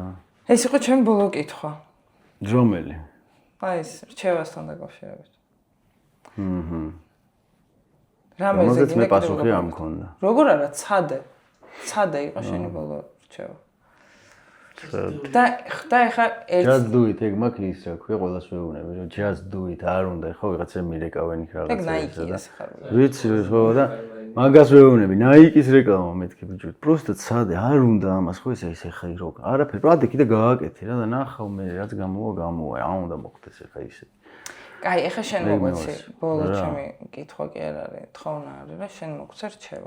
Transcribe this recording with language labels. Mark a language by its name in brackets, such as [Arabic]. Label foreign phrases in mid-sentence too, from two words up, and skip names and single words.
[Georgian] ეს იყო ჩემი ბოლო კითხვა. რომელი? აი ეს რჩევასთან დაკავშირებით. რამეზე მე პასუხი არ მქონდა. როგორ არა ცადე იყო შენი ბოლო რჩევა. და ეხა [English] just do it [Georgian] ეგ მაქვს ის რა ქვია ყველას ვეუბნები რომ [English] just do it [Georgian] არ უნდა ხო ვიღაცა მირეკავენ იქ რაღაცა ეგ ნაიკის ხარ ვიცი ხო და მაგას ვეუბნები ნაიკის რეკლამა მეთქი ბიჭო просто ცადე არ უნდა ამას ხო ესე ეხა რო არაფერი პრადე კიდე გააკეთე რა და ნახავ მე რაც გამოვა არ უნდა მოხდეს ეხა ისე კაი ეხა შენ მოგოცი ბოლო ჩემი კითხვა კი არ არის თხოვნა არის რა შენ მოგცე რჩევა